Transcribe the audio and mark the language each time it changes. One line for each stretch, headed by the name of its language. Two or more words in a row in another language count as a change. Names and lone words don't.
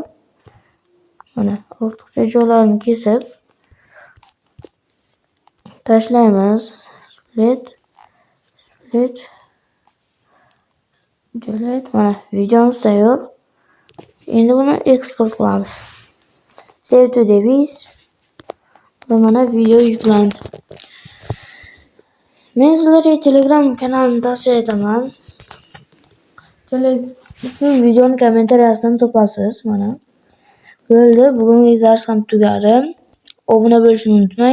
Uzbek: Mana ortiqcha joylarini kesib tashlaymiz.
English: Split. Delete.
Uzbek: Mana videomiz tayyor. Endi buni eksport qilamiz.
English: Save to device.
Uzbek: Va mana video yuklandi. Men sizlarga Telegram kanalini tavsiya etaman. Videoni kommentariyasidan topasiz. Mana bo'ldi. Bugungi dars ham tugadi. Obuna bo'lishni unutmang.